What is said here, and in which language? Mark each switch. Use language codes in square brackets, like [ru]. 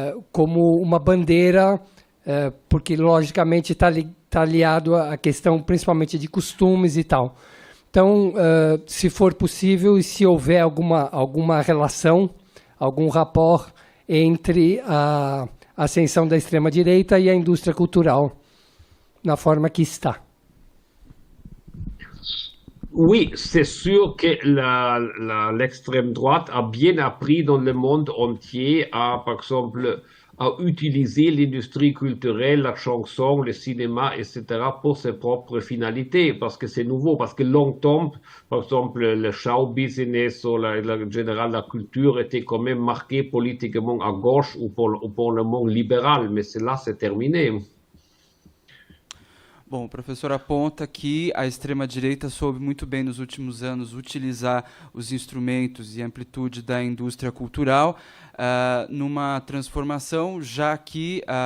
[pt] Como uma bandeira, porque logicamente está aliado à questão principalmente de costumes e tal. Então, se for possível e se houver alguma relação, algum rapport entre a ascensão da extrema-direita e a indústria cultural, na forma que está. [fr] Oui, c'est sûr que l'extrême droite a bien appris dans le monde entier à, par exemple, à utiliser l'industrie culturelle, la chanson, le cinéma, etc. pour ses propres finalités, parce que c'est nouveau, parce que longtemps, par exemple, le show business ou en général la culture était quand même marquée politiquement à gauche ou pour le monde libéral, mais cela c'est terminé. [pt] Bom, o professor aponta que a extrema-direita soube muito bem nos últimos anos utilizar os instrumentos e amplitude da indústria cultural numa transformação, já que